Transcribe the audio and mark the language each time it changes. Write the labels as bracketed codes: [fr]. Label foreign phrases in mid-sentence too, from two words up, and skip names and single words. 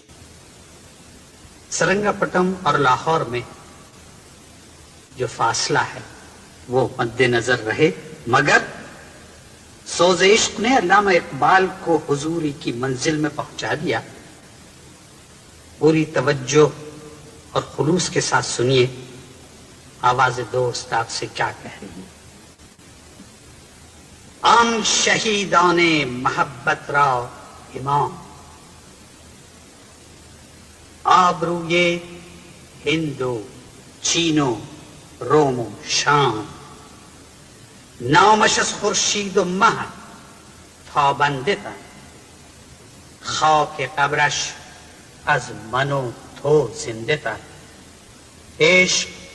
[ur] سرنگا پٹم اور لاہور میں جو فاصلہ ہے وہ مد نظر رہے، مگر سوز عشق نے علامہ اقبال کو حضوری کی منزل میں پہنچا دیا۔ پوری توجہ اور خلوص کے ساتھ سنیے آواز دوست آپ سے کیا کہہ رہی ہے۔ [fa] آن شہیدان محبت را امام، آبروی ہند و چین و روم و شام، نامش از خورشید و مه تابنده تر، خاک قبرش از من و تو زنده تر، عشق